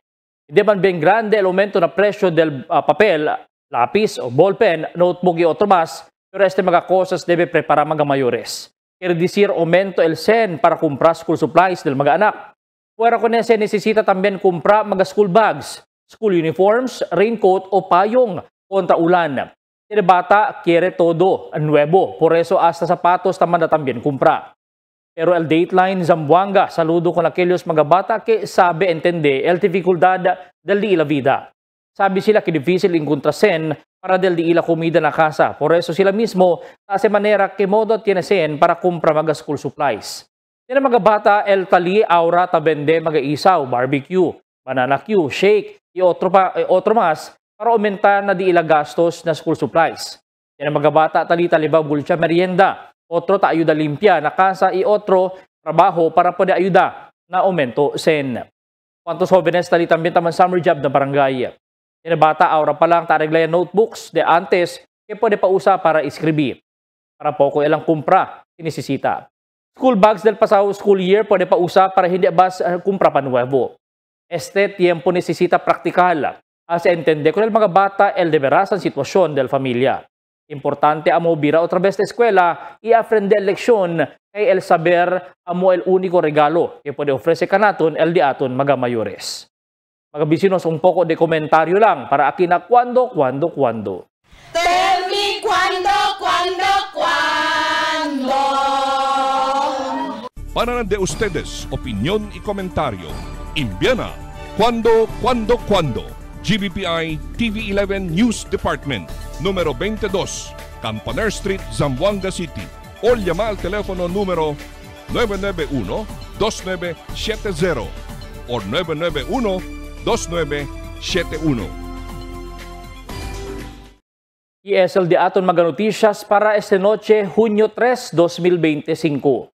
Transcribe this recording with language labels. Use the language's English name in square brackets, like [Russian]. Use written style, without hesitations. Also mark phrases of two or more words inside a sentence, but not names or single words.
[Chavacano] Hindi man bien grande el aumento na presyo del papel, lapis o ballpen, notebook y otro más, pero este mga cosas debe preparar mga mayores. Quiere decir aumento el SEN para comprar [English] school supplies [Chavacano] del mga anak. Fuera con ese necesita también comprar mga [English] school bags, school uniforms, raincoat [Chavacano] o payong contra ulan. El bata quiere todo nuevo, por eso hasta zapatos también también compra. Pero el Dateline Zamboanga, saludo con aquellos mga bata que sabe entender el dificultad del di la vida. Sabi sila que difícil encontrasen para del di la comida na casa, por eso sila mismo hace manera que modo tiene sen para comprar mga [English] school supplies. [Chavacano] Tiene mga bata el tali aura tabende mga isaw, barbecue, banana Q, shake, y otro más, para aumentar na di ila gastos na [English] school supplies. [Chavacano] Yan ang mga bata talita liba bulcha merienda, otro ta ayuda limpia na casa y otro trabajo para pwede ayuda na aumento sen. Cuantos jóvenes talita también taman summer job na barangay. Yan ang bata aura pa lang tareglayan notebooks de antes que pwede pa usa para iscribir. Para poco ilang kumpra kinisisita. [English] School bags [Chavacano] del pasado [English] school year [Chavacano] pwede pa usa para hindi bas kumpra pa nuevo. Este tiempo necesita praktikal. Hace entender con el mga bata el de veras ang sitwasyon del familia. Importante amo bira otra vez de escuela y aprender lección kay el saber amo el único regalo que puede ofrecer kanaton el diaton mga mayores. Mga bisinos un poco de komentaryo lang para aquí na cuando. [English] Tell me cuando. [Chavacano] Para de ustedes, opinión y comentario. Envíana cuando. GBPI TV11 News Department, número 22, Campaner Street, Zamboanga City. O llama al teléfono número 991-2970 o 991-2971. Y es el diaton mga noticias para esta noche, Junio 3, 2025.